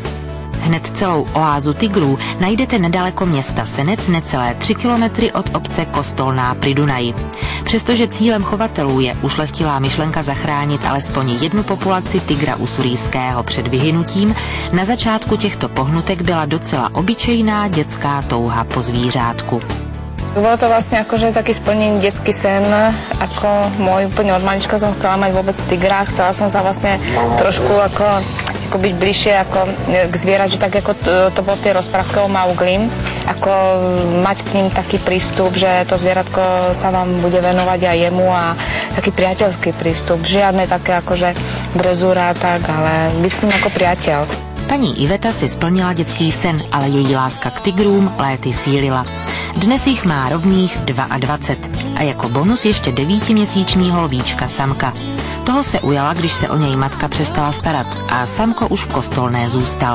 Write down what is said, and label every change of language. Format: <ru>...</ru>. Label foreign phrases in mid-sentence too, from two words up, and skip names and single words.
<cs>Hned celou oázu tigrů najdete nedaleko města Senec, necelé 3 kilometry od obce Kostolná pri Dunaji. Přestože cílem chovatelů je ušlechtilá myšlenka zachránit alespoň jednu populaci tygra usurijského před vyhynutím, na začátku těchto pohnutek byla docela obyčejná dětská touha po zvířátku.</cs> <sk>Bolo to vlastne akože taký splnený detský sen, ako úplne od malička som chcela mať vôbec tigra, chcela som sa vlastne trošku ako byť bližšie ako k zvieraťu, tak ako to bolo v tej rozprávke o Mauglim, ako mať k ním taký prístup, že to zvieratko sa vám bude venovať aj jemu a taký priateľský prístup, žiadne také akože drezúra tak, ale byť s ním ako priateľ.</sk> <cs>Paní Iveta si splnila dětský sen, ale její láska k tigrům léty sílila. Dnes jich má rovných 22 a jako bonus ještě 9měsíčního lvíčka samka. Toho se ujala, když se o něj matka přestala starat a samko už v Kostolné zůstal.</cs>